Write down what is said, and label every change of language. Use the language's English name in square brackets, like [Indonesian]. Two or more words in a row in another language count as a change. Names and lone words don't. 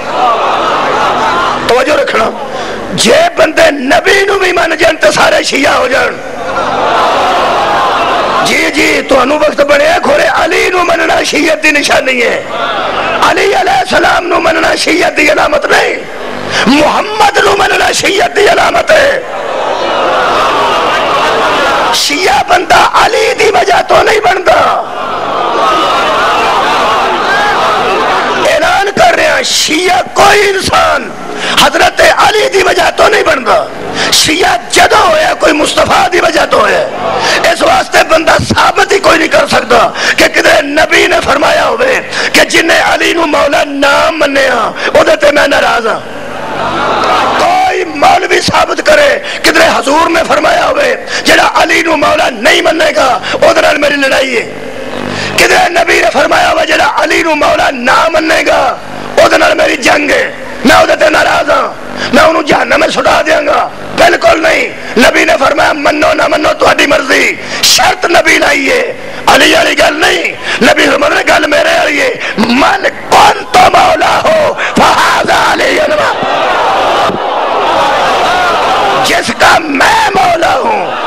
[Punjabi] توجہ رکھنا جے بندے نبی نو بھی من جان تے سارے شیعہ ہو جان جی تو انو وقت بڑے کھورے علی نو مننا شیعت دی نشانی ہے علی علیہ السلام نو مننا شیعت دی علامت نہیں محمد نو مننا شیعت دی علامت ہے شیعہ بندہ علی دی وجہ تو نہیں بنتا اعلان کر رہے ہیں شیعہ کوئی انسان حضرت علی دی وجہ تو نہیں بنتا، شیعہ جدو ہویا کوئی مصطفیٰ دی وجہ تو ہے. اس واسطے بندہ ثابت ہی کوئی نہیں کر سکتا کہ کدھر نبی نے فرمایا ہوئے کہ جنہیں علی نو مولا نام منیا او دے تے میں ناراض ہاں. کوئی مولوی ثابت کرے کدھر حضور نے فرمایا ہوئے جڑا علی نو مولا نہیں مننے گا او دے نال میری لڑائی ہے. کدھر نبی نے فرمایا ہوئے جڑا علی نو مولا نہ مننے گا او دے نال میری جنگ ہے، میں او دے تے ناراض ہاں، میں انہوں جہنم میں سٹا دیاں گا. بالکل نہیں. نبی نے فرمایا منو نہ منو تہاڈی مرضی، شرط نبی لائیے، علی والی گل نہیں. نبی فرمایا نے گل میرے والی ہے، [Arabic] من کنت مولا ہو فہذا علی، [Urdu] جس کا میں مولا ہوں.